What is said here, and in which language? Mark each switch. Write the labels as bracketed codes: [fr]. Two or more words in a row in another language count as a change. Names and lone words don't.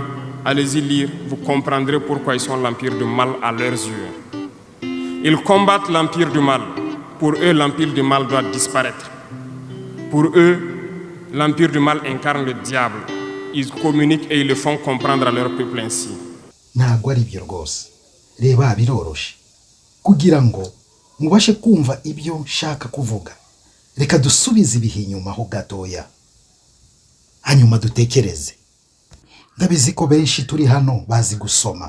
[fr] Allez-y lire, vous comprendrez pourquoi ils sont l'empire du mal à leurs yeux. Ils combattent l'empire du mal. Pour eux, l'empire du mal doit disparaître. Pour eux, l'empire du mal incarne le diable. Ils communiquent et ils le font comprendre à leur peuple ainsi. [rw] Ntabwo ari byo rwose. Reba biroroshe. Kugira ngo mubashe kumva ibyo nshaka kuvuga, reka dusubize ibihe inyuma ho gatoya, hanyuma dutekereze. Ndabizi ko benshi turi hano bazi gusoma.